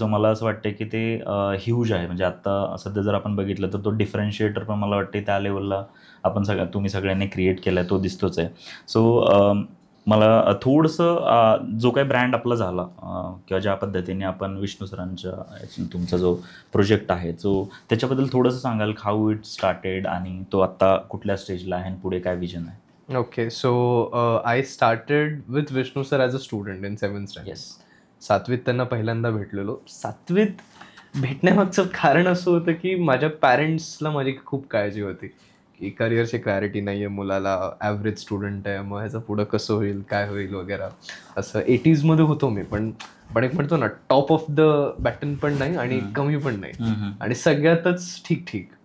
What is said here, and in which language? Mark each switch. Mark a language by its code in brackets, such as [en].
[mr] So मला असं वाटतं की ते ह्यूज आहे. म्हणजे आत्ता सध्या जर आपण बघितलं तर तो डिफरन्शिएटर पण मला वाटते त्या लेवलला आपण तुम्ही सगळ्यांनी क्रिएट केला आहे, तो दिसतोच आहे. सो मला थोडंसं जो काही ब्रँड आपला झाला किंवा ज्या पद्धतीने आपण विष्णू सरांच्या तुमचा जो प्रोजेक्ट आहे सो त्याच्याबद्दल थोडंसं सांगाल, [en] how it started [mr] आणि तो आत्ता कुठल्या स्टेजला आहे आणि पुढे काय विजन आहे? [en] Okay, so I started with Vishnu sir as a student in 7th standard. Yes. [mr] 7वीत त्यांना पहिल्यांदा भेटलेलो. 7वीत भेटण्यामागचं कारण असं होतं की माझ्या पॅरेंट्सला माझी खूप काळजी होती की करिअरची क्लॅरिटी नाही आहे मुलाला, ॲव्हरेज स्टुडंट आहे, मग ह्याचं पुढं कसं होईल, काय होईल वगैरे. असं 80sमध्ये होतो मी, पण एक म्हणतो ना [en] top of the baton [mr] पण नाही आणि कमी पण नाही आणि सगळ्यातच ठीक ठीक.